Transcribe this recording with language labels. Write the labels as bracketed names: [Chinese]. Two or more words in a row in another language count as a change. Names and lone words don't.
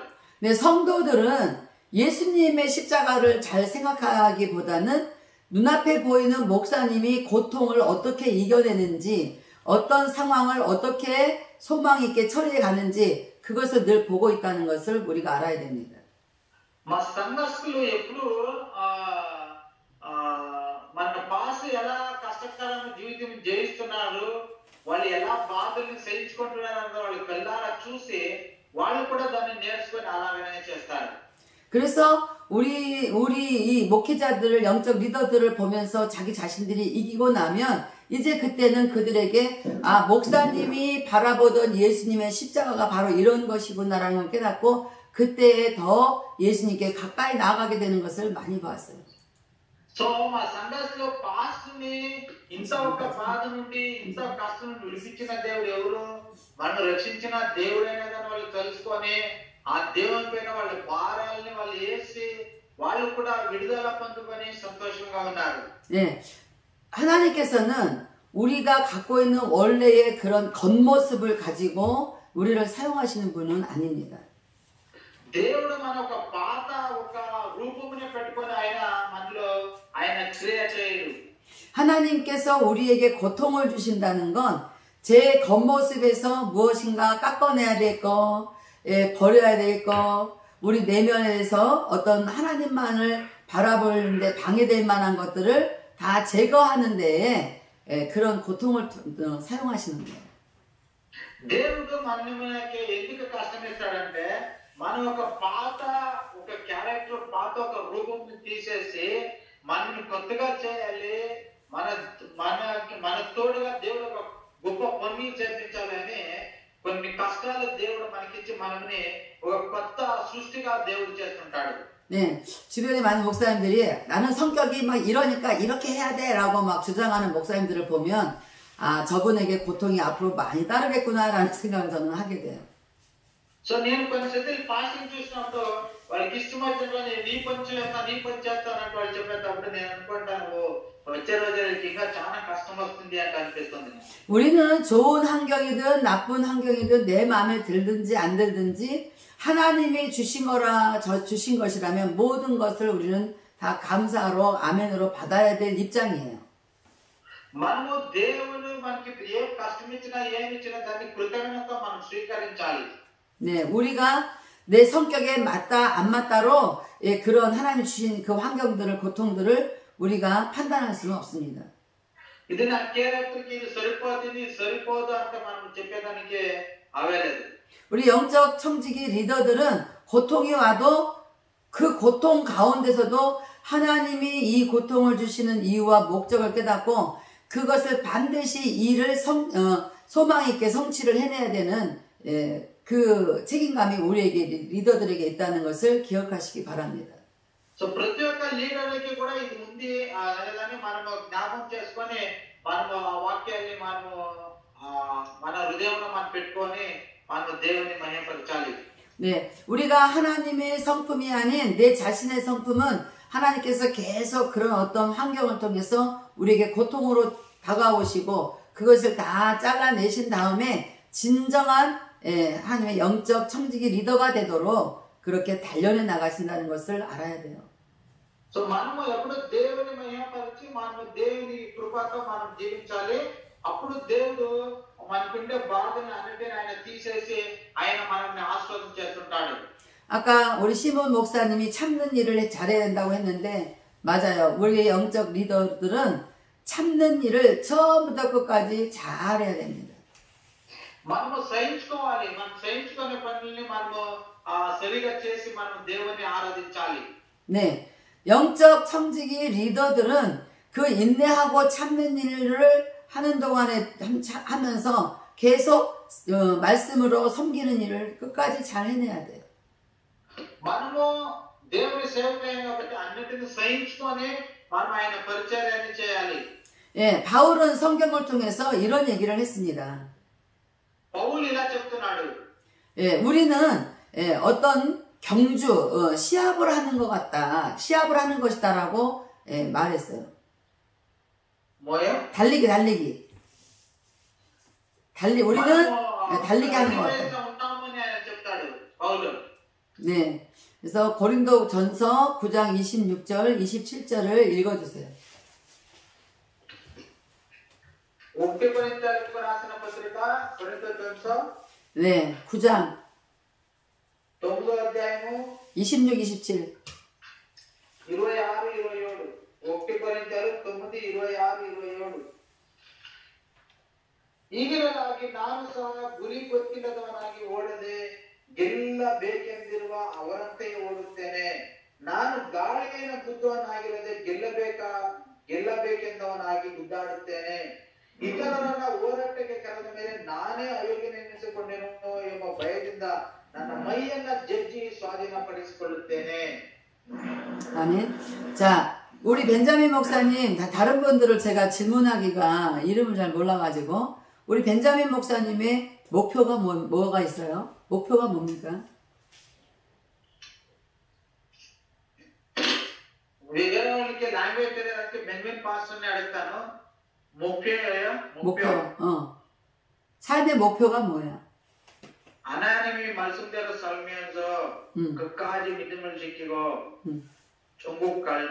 [Korean] 네, 성도들은 예수님의 십자가를 잘 생각하기보다는 눈앞에 보이는 목사님이 고통을 어떻게 이겨내는지, 어떤 상황을 어떻게 소망 있게 처리해 가는지 그것을 늘 보고 있다는 것을 우리가 알아야 됩니다. [Telugu] మా సంఘస్థులు ఎప్పుడు మన పాస్ ఎలా కష్టకరమైన జీవితం జయిస్తున్నారు, వాళ్ళు ఎలా బాధల్ని సహించుకుంటున్నారు అన్నది వాళ్ళు కళ్ళారా చూసి వాళ్ళు కూడా దాన్ని నేర్చుకొని అలాగనే చేస్తారు. [Korean] 그래서 우리 이 목회자들을, 영적 리더들을 보면서 자기 자신들이 이기고 나면 이제 그때는 그들에게 목사님이 바라보던 예수님의 십자가가 바로 이런 것이구나라는 걸 깨닫고 그때에 더 예수님께 가까이 나아가게 되는 것을 많이 봤어요. [Telugu] సో మా సంఘస్థులో పాస్ని ఇంత ఒక బాధ నుండి ఇంత కష్టం నుండి విడిపించిన దేవుడు ఎవరు, మనం రక్షించిన దేవుడైనా కానీ వాళ్ళు తెలుసుకొని ఆ దేవుని పైన వాళ్ళ భారాలని వాళ్ళు వేసి వాళ్ళు కూడా విడుదల పొందుకొని సంతోషంగా ఉన్నారు. [Korean] 네, 하나님께서는 우리가 갖고 있는 원래의 그런 겉모습을 가지고 우리를 사용하시는 분은 아닙니다. [Telugu] దేవుడు మన ఒక పాత ఒక రూపముని పెట్టుకొని మనలో ఆయన క్రియ చేయడు. [Korean] 하나님께서 우리에게 고통을 주신다는 건 제 겉모습에서 무엇인가 깎아내야 될 거, 버려야 될 거, 우리 내면에서 어떤 하나님만을 바라보는데 방해될 만한 것들을 다 제거하는 데에 그런 고통을 사용하시는 거예요. [Telugu] దేవుడు మనకి ఎందుకు కష్టమిస్తాడంటే మనం ఒక పాత ఒక క్యారెక్టర్, పాత ఒక రూపం తీసేసి మనల్ని కొత్తగా చేయాలి, మన తోడుగా దేవుడు ఒక గొప్ప పని చేపించాలని కొన్ని కష్టాలు దేవుడు మనకిచ్చి మనల్ని ఒక కొత్త సృష్టిగా దేవుడు చేస్తుంటాడు. [Korean] 네, 주변에 많은 목사님들이 나는 성격이 막 이러니까 이렇게 해야 돼 라고 막 주장하는 목사님들을 보면 저분에게 고통이 앞으로 많이 따르겠구나라는 생각을 저는 하게 돼요. [Telugu] సో నేను కొన్నిసార్లు పాస్టింగ్ చూసినప్పుడు వాళ్ళకి ఇష్టం వచ్చినప్పుడు నీ పని చేస్తానంటే వాళ్ళు చెప్పేటప్పుడు నేను అనుకుంటాను వచ్చే రోజులకి ఇంకా చాలా కష్టం వస్తుంది అంటే అనిపిస్తుంది. [Korean] 우리는 좋은 환경이든 나쁜 환경이든 내 마음에 들든지 안 들든지 하나님이 주신 것이라면 모든 것을 우리는 다 감사로 아멘으로 받아야 될 입장이에요. [Telugu] మనము దేవుడు మనకి ఏ కష్టం ఇచ్చినా ఏమి ఇచ్చినా దాన్ని కృతజ్ఞతతో మనం స్వీకరించాలి. [Korean] 네, 우리가 내 성격에 맞다 안 맞다로 그런 하나님 주신 그 환경들을, 고통들을 우리가 판단할 수는 없습니다. [Telugu] ఇది నా క్యారెక్టర్కి ఇది సరిపోతుంది ఇది సరిపోదు అంటే మనం చెప్పేదానికి అవేలేదు. [Korean] 우리 영적 청지기 리더들은 고통이 와도 그 고통 가운데서도 하나님이 이 고통을 주시는 이유와 목적을 깨닫고 그것을 반드시 일을 소망 있게 성취를 해내야 되는 그 책임감이 우리에게 리더들에게 있다는 것을 기억하시기 바랍니다. [Telugu] సో ప్రతి ఒక్క లీడర్కి కూడా ఇది ఉంది అనేదాన్ని మనము జ్ఞాపకం చేసుకొని మనము ఆ వాక్యాన్ని మనము మన హృదయంలో మనం పెట్టుకొని మనము దేవుని మహిమపరచాలి. [Korean] 네, 우리가 하나님의 성품이 아닌 내 자신의 성품은 하나님께서 계속 그런 어떤 환경을 통해서 우리에게 고통으로 다가오시고 그것을 다 잘라내신 다음에 진정한 하나님의 영적 청지기 리더가 되도록 그렇게 단련해 나가신다는 것을 알아야 돼요. [Telugu] సో మనము ఎప్పుడు దేవుని మహిమపరిచి మనము దేవుని కృపతో మనం జీవించాలి. అప్పుడు దేవుడు మనకుండే బాధని అన్నిటిని ఆయన తీసేసి ఆయన మనల్ని ఆశీర్వాదం చేస్తుంటాడు. [Korean] 아까 우리 시몬 목사님이 참는 일을 잘해야 된다고 했는데 맞아요. 우리의 영적 리더들은 참는 일을 처음부터 끝까지 잘해야 됩니다. [Telugu] మనము సహించుకోవాలి. మనం సహించుకునే పనుల్ని మనము సరిగా చేసి మనం దేవుని ఆరాధించాలి. [Korean] 네, 영적 청지기 리더들은 그 인내하고 참는 일을 하는 동안에 하면서 계속 말씀으로 섬기는 일을 끝까지 잘 해내야 돼요. [Telugu] మనము దేవుని సేవకులైన కాబట్టి అన్నిటిని సహించుకొని మనం ఆయన పరిచర్యని చేయాలి. [Korean] 예, 바울은 성경을 통해서 이런 얘기를 했습니다. [Telugu] పౌలు ఇలా చెప్తున్నాడు. [Korean] 예, 우리는 어떤 경주, 시합을 하는 것 같다. 시합을 하는 것이다라고 말했어요. 뭐예요? 달리기. 우리는 달리기 하는 것 같다. [Telugu] ఉంటామని ఆయన చెప్తాడు పౌలు. [Korean] 네. 그래서 고린도 전서 9장 26절, 27절을 읽어주세요. [Telugu] 1 కొరింథీయులకు రాసిన పత్రిక కొరింథీ 전서 [Korean] 네, 9장 [Telugu] 9వ అధ్యాయము 26, 27. 26, 27. 1 కొరింథీయులు 9, 26, 27. [Kannada] ಈಗಿರಲಾಗಿ ನಾನು ಸಹ ಗುರಿ ಗೊತ್ತಿಲ್ಲದವನಾಗಿ ಓಡದೆ ಗೆಲ್ಲಬೇಕೆಂದಿರುವ ಅವರಂತೆಯೇ ಓಡುತ್ತೇನೆ. ನಾನು ಗಾಳಿಯನ್ನು ಗುದ್ದವನಾಗಿರದೆ ಗೆಲ್ಲಬೇಕೆಂದವನಾಗಿ ಗುದ್ದಾಡುತ್ತೇನೆ. ಇತರರನ್ನ ಹೋರಾಟಕ್ಕೆ ಕರೆದ ಮೇಲೆ ನಾನೇ ಅಯೋಗ್ಯನೆನಿಸಿಕೊಂಡೆನೋ ಎಂಬ ಭಯದಿಂದ ನನ್ನ ಮೈಯನ್ನ ಜಜ್ಜಿ ಸ್ವಾಧೀನಪಡಿಸಿಕೊಳ್ಳುತ್ತೇನೆ. [Korean] 아멘. 자, 우리 벤자민 목사님, 다른 분들을 제가 질문하기가 이름을 잘 몰라가지고, 우리 벤자민 목사님의 목표가 뭐가 있어요? 목표가 뭡니까? [Telugu] వేరే వాళ్ళకి లాంగ్వేజ్ తెలియడానికి బెంజమిన్ పాస్టర్ని అడుగుతాను. [Korean] 목표. 삶의 목표가 뭐야? 하나님이 말씀대로 살면서 끝까지 믿음을 지키고 천국